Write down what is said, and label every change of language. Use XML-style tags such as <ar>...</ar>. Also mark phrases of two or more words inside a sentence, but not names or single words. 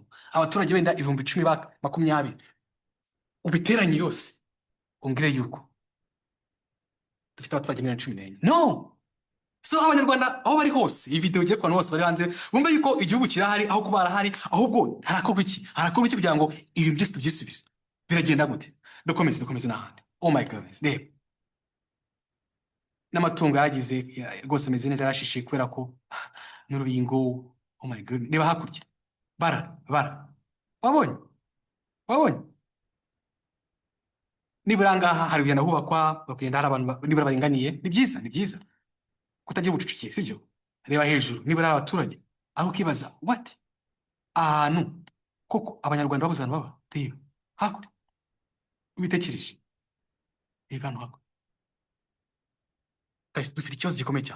<rw>abaturage wenda 10,000 20 ubiteranye yose umbwire yuko dufite abaturage 14 no so abanyarwanda aho bari hose iyi video igiye ku bantu bose bari hanze bumva yuko igihugu kirahari aho kuba arahari ahubwo harakorwa iki kugira ngo ibi byose tubyisubize biragenda gute dukomeze n'ahandi</rw> <en>oh my goodness</en> <rw>reba n'amatungo yagize rwose ameze neza yarashishe kubera ko n'urubingo</rw> <en>oh my god</en> <rw>reba hakurya bara wabonye nibura ngaha hari kugenda hubakwa bakugenda hari abantu nibura baringaniye ni byiza kutagira ubucucike sibyo reba hejuru nibura abaturage aho kibaza what ahantu koko abanyarwanda babuze ahantu baba reba hakurya ubitekereje reba hano hakurya guys, dufite ikibazo gikomeye cyane.</rw>